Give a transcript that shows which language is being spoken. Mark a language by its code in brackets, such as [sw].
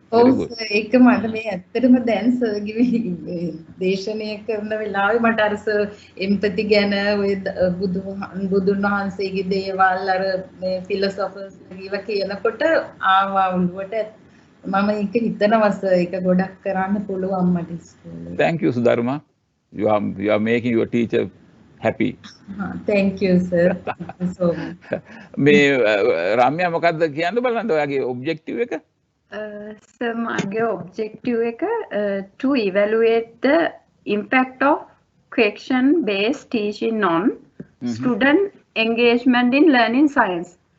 [si] ඔව් සර් ඒක මට මේ ඇත්තටම දැන් සර්ගේ දේශනය කරන වෙලාවේ මට අර සර් එම්පති ගැන ඔය බුදුන් වහන්සේගේ දේවල් අර මේ ෆිලොසොෆර්ස් කියලා කියනකොට ආවා උළුවට මම ඒක හිතනවා සර් ඒක ගොඩක් කරන්න පුළුවන් මට ඉස්කෝලේ. [en] Thank you Sudharma. You are making your teacher happy. Thank you sir. Thank you so much. [si] මේ රම්‍යා මොකද්ද කියන්න බලන්න ඔයාගේ ඔබ්ජෙක්ටිව් එක? සර් මගේ ඔබ්ජෙක්ටිව් එක [en] to evaluate the impact of question based teaching on student engagement in learning science.